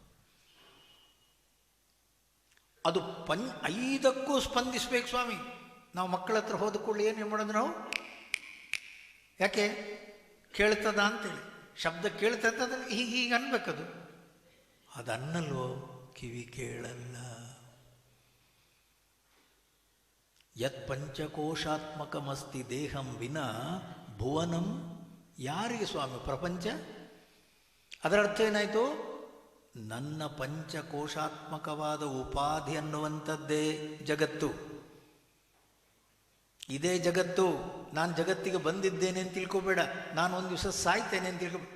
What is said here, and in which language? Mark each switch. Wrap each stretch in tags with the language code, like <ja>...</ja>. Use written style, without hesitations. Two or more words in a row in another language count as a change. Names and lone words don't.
<kn>ಅದು 5ಕ್ಕೂ ಸ್ಪಂದಿಸ್ಬೇಕು ಸ್ವಾಮಿ. ನಾವು ಮಕ್ಕಳ ಹತ್ರ ಹೋದ ಕೂಡಲೇ ಏನು ಮಾಡೋದು ನಾವು? ಯಾಕೆ? ಕೇಳ್ತದ ಅಂತೇಳಿ, ಶಬ್ದ ಕೇಳ್ತದ, ಹೀಗೆ ಅನ್ಬೇಕದು. ಅದನ್ನಲ್ವೋ, ಕಿವಿ ಕೇಳಲ್ಲ.</kn> <sa>ಯತ್ ಪಂಚಕೋಶಾತ್ಮಕಮಸ್ತಿ ದೇಹಂ ವಿನಾ ಭುವನಂ.</sa> <kn>ಯಾರಿಗೆ ಸ್ವಾಮಿ ಪ್ರಪಂಚ? ಅದರ ಅರ್ಥ ಏನಾಯಿತು? ನನ್ನ ಪಂಚಕೋಶಾತ್ಮಕವಾದ ಉಪಾಧಿ ಅನ್ನುವಂಥದ್ದೇ ಜಗತ್ತು. ಇದೇ ಜಗತ್ತು. ನಾನು ಜಗತ್ತಿಗೆ ಬಂದಿದ್ದೇನೆ ಅಂತ ತಿಳ್ಕೊಬೇಡ, ನಾನು ಒಂದು ದಿವಸ ಸಾಯ್ತೇನೆ ಅಂತ ತಿಳ್ಕೊಬೇಡ.</kn>